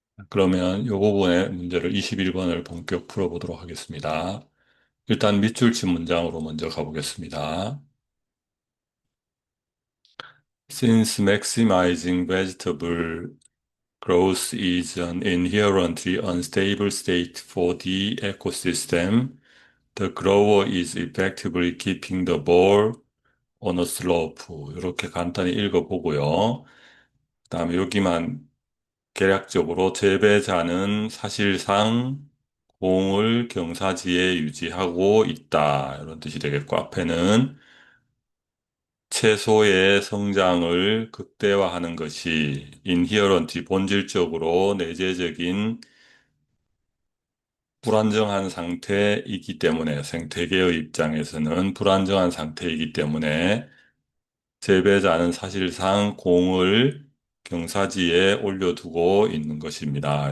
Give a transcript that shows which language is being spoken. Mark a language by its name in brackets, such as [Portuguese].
[Korean] 그러면 이 부분의 문제를 21번을 본격 풀어보도록 하겠습니다. 일단 밑줄 친 문장으로 먼저 가보겠습니다. [English] Since maximizing vegetable growth is an inherently unstable state for the ecosystem, the grower is effectively keeping the ball on a slope. [Korean] 이렇게 간단히 읽어보고요. 그다음에 여기만 계략적으로 재배자는 사실상 공을 경사지에 유지하고 있다. 이런 뜻이 되겠고, 앞에는 채소의 성장을 극대화하는 것이 인히어런트, 본질적으로 내재적인 불안정한 상태이기 때문에 생태계의 입장에서는 불안정한 상태이기 때문에 재배자는 사실상 공을 경사지에 올려두고 있는 것입니다.